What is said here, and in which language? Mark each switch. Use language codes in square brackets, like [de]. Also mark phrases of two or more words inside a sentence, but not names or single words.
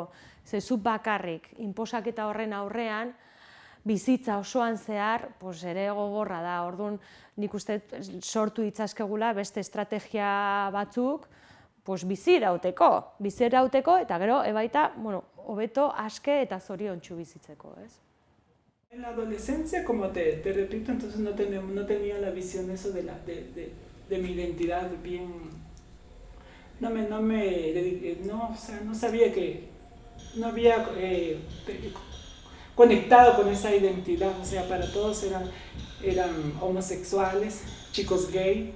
[eu] Ze zuk bakarrik, inposaketa horren aurrean, bizitza osoan zehar, ere gogorra da. Orduan, nik uste sortu ditzazkegula beste estrategia batzuk, bizi irauteko, eta gero, ebaita, hobeto, aske eta zoriontsu bizitzeko, ez? [es] En la adolescencia, como te repito, entonces no tenía la visión eso de mi identidad bien... No sabía que... No había conectado con esa identidad, o sea, para todos eran homosexuales, chicos gay.